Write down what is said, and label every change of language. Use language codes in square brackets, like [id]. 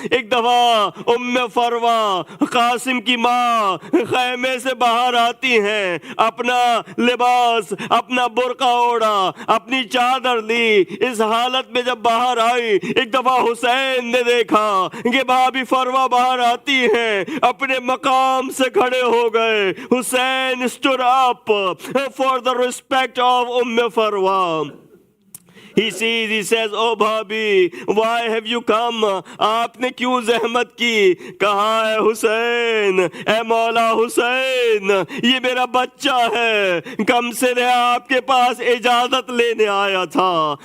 [ur] ایک دفعہ ام فروا قاسم کی ماں خیمے سے باہر آتی ہیں, اپنا لباس اپنا برقع اوڑا, اپنی چادر لی. اس حالت میں جب باہر آئی, ایک دفعہ حسین نے دیکھا کہ بھابھی فروا باہر آتی ہیں, اپنے مقام سے کھڑے ہو گئے. [en] Hussain stood up for the respect of Farwa. He says, oh bhabhi why have you come, [ur] آپ نے کیوں زحمت کی؟ کہا اے حسین, اے مولا حسین, یہ میرا بچہ ہے, کم سے میں آپ کے پاس اجازت لینے آیا تھا.